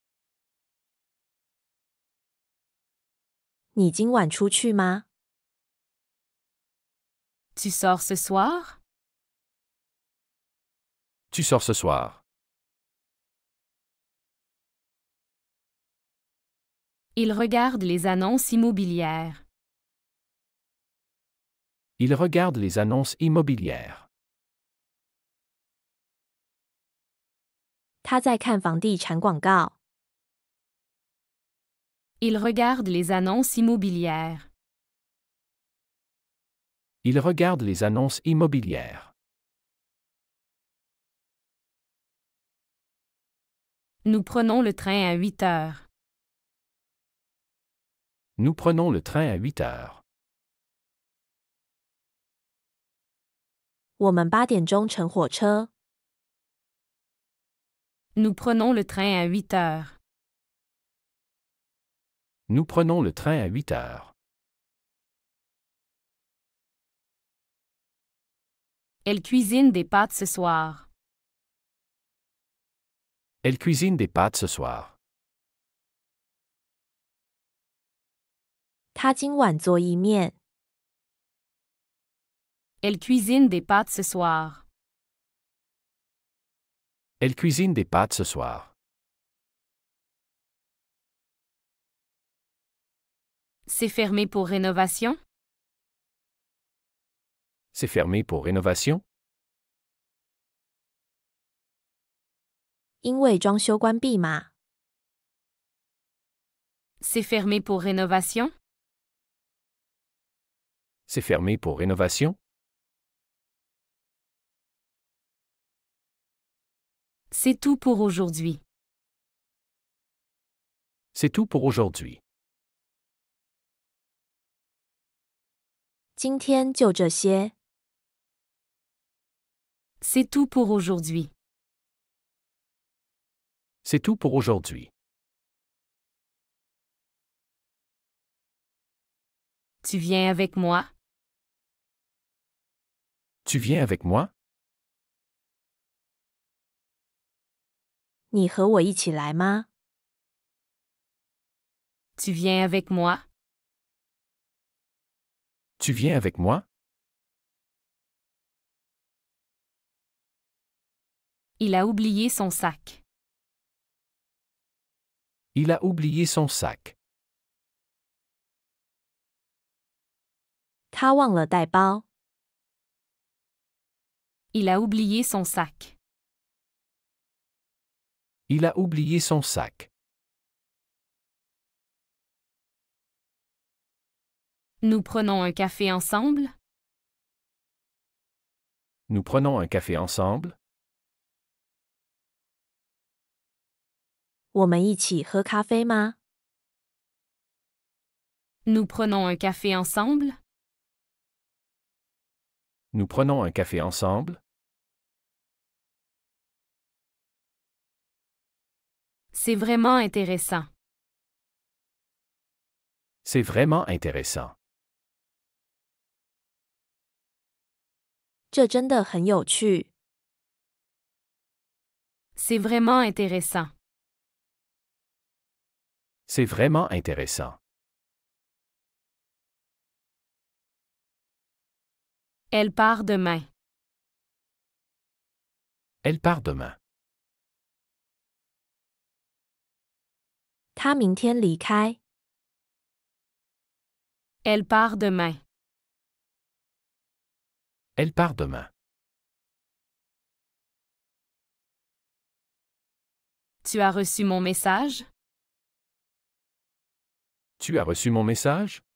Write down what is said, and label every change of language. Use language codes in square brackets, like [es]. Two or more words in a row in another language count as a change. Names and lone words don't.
[zh] 你今晚出去吗？ [fr] Tu sors ce soir? Tu sors ce soir. Il regarde les annonces immobilières. Il regarde les annonces immobilières. [zh] 他在看房地产广告。 [fr] Il regarde les annonces immobilières. Il regarde les annonces immobilières. Nous prenons le train à 8 heures. Nous prenons le train à 8 heures. [zh] 我们8点钟乘火车。 [fr] Nous prenons le train à 8 heures. Nous prenons le train à 8 heures. Elle cuisine des pâtes ce soir. Elle cuisine des pâtes ce soir. [zh] 他今晚做意面。 [fr] Elle cuisine des pâtes ce soir. Elle cuisine des pâtes ce soir. C'est fermé pour rénovation? C'est fermé pour rénovation? [zh] 因为装修关闭嘛。 [fr] C'est fermé pour rénovation? C'est fermé pour rénovation? C'est tout pour aujourd'hui. C'est tout pour aujourd'hui. [zh] 今天就这些。 [fr] C'est tout pour aujourd'hui. C'est tout pour aujourd'hui. Tu viens avec moi? Tu viens avec moi? [zh] 你和我一起来吗？ [fr] Tu viens avec moi? Tu viens avec moi? Il a oublié son sac. Il a oublié son sac. [zh] 他忘了带包。 [fr] Il a oublié son sac. Il a oublié son sac. Nous prenons un café ensemble? Nous prenons un café ensemble? [zh] 我们一起喝咖啡吗？ [fr] Nous prenons un café ensemble? Nous prenons un café ensemble? C'est vraiment intéressant. C'est vraiment intéressant. [zh] 这真的很有趣。 [fr] C'est vraiment intéressant. C'est vraiment intéressant. Elle part demain. Elle part demain. [zh] 他明天离开。 [fr] Elle part demain. Elle part demain. Tu as reçu mon message? Tu as reçu mon message?